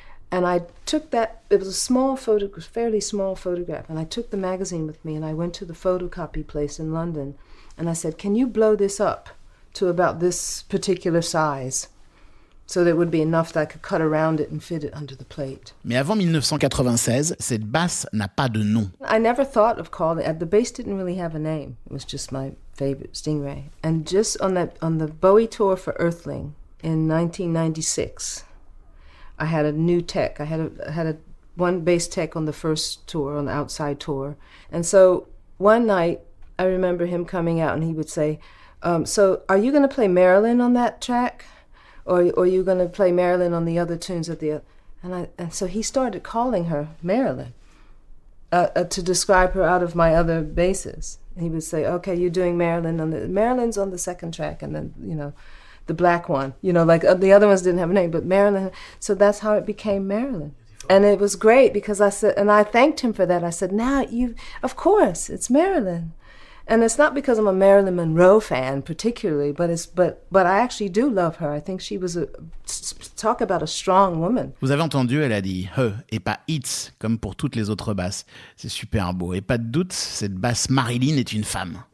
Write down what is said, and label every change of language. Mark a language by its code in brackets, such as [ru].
[en] And I took that, it was a small photograph, fairly small photograph, and I took the magazine with me and I went to the photocopy place in London and I said, can you blow this up to about this particular size so that it would be enough that I could cut around it and fit it under the plate. [fr] Mais avant 1996, cette basse n'a pas de nom. [en] I never thought of calling it, the bass didn't really have a name. It was just my favorite Stingray. And just on the Bowie tour for Earthling in 1996, I had a new tech. I had one bass tech on the first tour, on the outside tour. And so one night, I remember him coming out and he would say, so are you going to play Marilyn on that track? Or are you going to play Marilyn on the other tunes at the... And so he started calling her Marilyn. to describe her out of my other basses. He would say, okay, you're doing Marilyn's on the second track, and then, the black one, like the other ones didn't have a name, but Marilyn. So that's how it became Marilyn. And it was great because I said, and I thanked him for that. I said, now of course, it's Marilyn. And it's not because I'm a Marilyn Monroe fan particularly, but I actually do love her. I think she was talk about a strong woman. [fr] Vous avez entendu, elle a dit « et pas « it's » comme pour toutes les autres basses. C'est super beau. Et pas de doute, cette basse Marilyn est une femme.